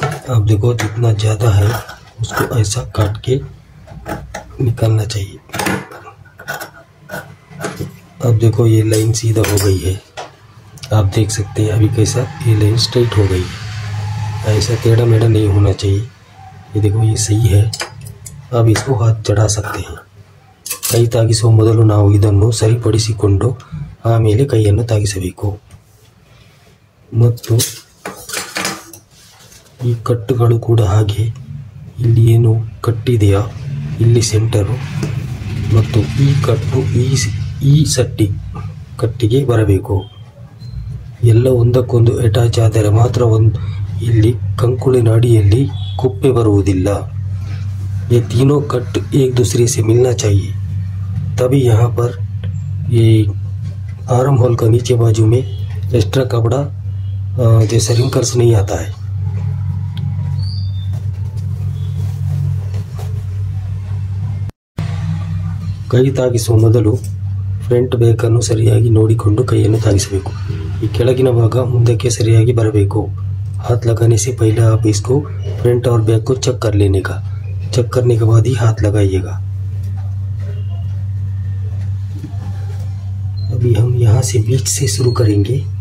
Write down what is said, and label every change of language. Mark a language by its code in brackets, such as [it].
[hi] अब देखो जितना ज़्यादा है उसको ऐसा काट के निकालना चाहिए। अब देखो ये लाइन सीधा हो गई है, आप देख सकते हैं अभी कैसा ये लाइन स्ट्रेट हो गई है। ऐसा टेढ़ा मेढ़ा नहीं होना चाहिए। ये देखो ये सही है। अब इसको हाथ चढ़ा सकते हैं। [kn] ಕೈ ತಾಗಿಸುವ ಮೊದಲು ನಾವು ಇದನ್ನು ಸರಿಪಡಿಸಿಕೊಂಡು ಆಮೇಲೆ ಕೈಯನ್ನು ತಾಗಿಸಬೇಕು. ಮತ್ತು ಈ ಕಟ್ಟುಗಳು ಕೂಡ ಹಾಗೆ, ಇಲ್ಲಿ ಏನು ಕಟ್ಟಿದೆಯಾ ಇಲ್ಲಿ ಸೆಂಟರು ಮತ್ತು ಈ ಕಟ್ಟು ಈ ಸಟ್ಟಿ ಕಟ್ಟಿಗೆ ಬರಬೇಕು. ಎಲ್ಲ ಒಂದಕ್ಕೊಂದು ಅಟ್ಯಾಚ್ ಆದರೆ ಮಾತ್ರ ಇಲ್ಲಿ ಕಂಕುಳಿನ ಅಡಿಯಲ್ಲಿ ಕುಪ್ಪೆ ಬರುವುದಿಲ್ಲ. [hi] ये तीनों कट एक दूसरे से मिलना चाहिए, तभी यहाँ पर ये आर्म होल का नीचे बाजू में एक्स्ट्रा कपड़ा जैसे रिंकल्स नहीं आता है. [kn] ಕೈ ತಾಗಿಸುವ ಮೊದಲು ಫ್ರಂಟ್ ಬೇಕನ್ನು ಸರಿಯಾಗಿ ನೋಡಿಕೊಂಡು ಕೈಯನ್ನು ತಾಗಿಸಬೇಕು. ಈ ಕೆಳಗಿನ ಭಾಗ ಮುಂದಕ್ಕೆ ಸರಿಯಾಗಿ ಬರಬೇಕು. [hi] हाथ लगाने से पहले आप इसको फ्रंट और बैक को चेक कर लेने का. चेक करने के बाद ही हाथ लगाइएगा. अभी हम यहाँ से बीच से शुरू करेंगे.